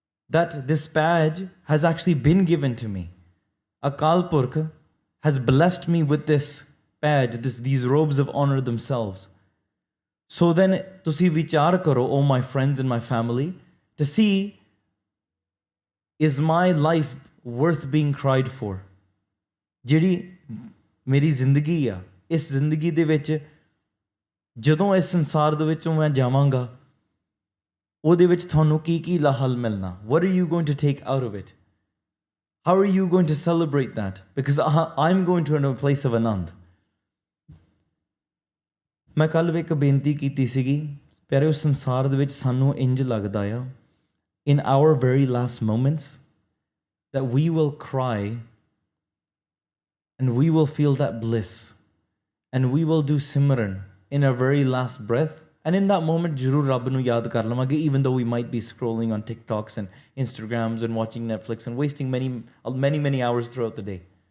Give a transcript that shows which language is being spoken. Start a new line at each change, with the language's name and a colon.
English: That this paj has actually been given to me. Akal Purkh has blessed me with this paj, these robes of honor themselves. So then,
Punjabi: tusi vichar karo,
English: oh my friends and my family, to see, is my life worth being cried for?
Punjabi: ਜਿਹੜੀ ਮੇਰੀ ਜ਼ਿੰਦਗੀ ਆ, ਇਸ ਜ਼ਿੰਦਗੀ ਦੇ ਵਿੱਚ ਜਦੋਂ ਇਸ ਸੰਸਾਰ ਦੇ ਵਿੱਚੋਂ ਮੈਂ ਜਾਵਾਂਗਾ, ਉਹਦੇ ਵਿੱਚ ਤੁਹਾਨੂੰ ਕੀ ਕੀ ਲਾਹਲ ਮਿਲਣਾ?
English: What are you going to take out of it? How are you going to celebrate that? Because I'm going to a place of ਆਨੰਦ.
Punjabi: ਮੈਂ ਕੱਲ੍ਹ ਵੀ ਇੱਕ ਬੇਨਤੀ ਕੀਤੀ ਸੀਗੀ, ਪਿਆਰਿਓ, ਸੰਸਾਰ ਦੇ ਵਿੱਚ ਸਾਨੂੰ ਇੰਝ ਲੱਗਦਾ ਆ,
English: in our very last moments, that we will cry and we will feel that bliss, and we will do simran in our very last breath, and in that moment
Punjabi: ਜ਼ਰੂਰ ਰੱਬ ਨੂੰ ਯਾਦ ਕਰ ਲਵਾਂਗੇ,
English: even though we might be scrolling on TikToks and Instagrams and watching Netflix and wasting many hours throughout the day.